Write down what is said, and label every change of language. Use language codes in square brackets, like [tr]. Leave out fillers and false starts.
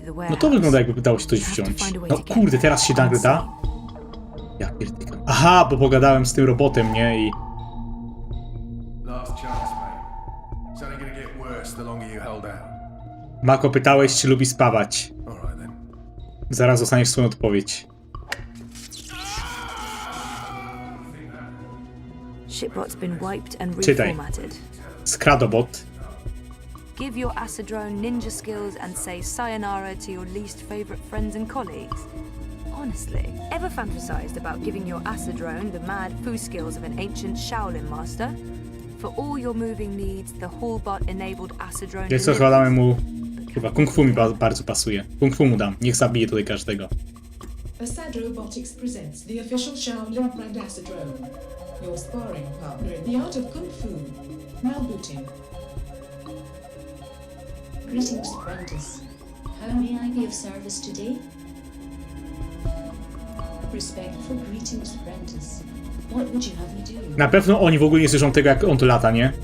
[pl] No to wygląda jakby dało się coś wziąć. No kurde, teraz się nagle da? Ja pierdolę. Aha, bo pogadałem z tym robotem, nie? [en] I... Last chance, mate. It's only gonna get worse the longer you hold out. [pl] Mako, pytałeś, czy lubi spawać. [en] Alright then. [pl] Zaraz dostaniesz swoją odpowiedź. [en] Shipbot's been wiped and [pl] Czytaj. [en] reformatted. [pl] Skradobot. [en] Give your Acidrone ninja skills and say sayonara to your least favorite friends and colleagues. Honestly, ever fantasized about giving your Acidrone the mad foo skills of an ancient Shaolin master? For all your moving needs, the Hallbot-enabled Acidrone... [pl] Wiesz co, chyba damy mu... Chyba Kung Fu mi bardzo pasuje. Kung Fu mu dam. Niech zabije tutaj każdego. [en] Asad Robotics presents the official Shaolin brand Acidrone. Your sparring partner in the art of Kung Fu. Now booting. Greetings, apprentice. How may I be of service today? Respectful greetings, apprentice. What would you have me do? [pl] Na pewno oni w ogóle nie słyszą tego, jak on tu lata, nie?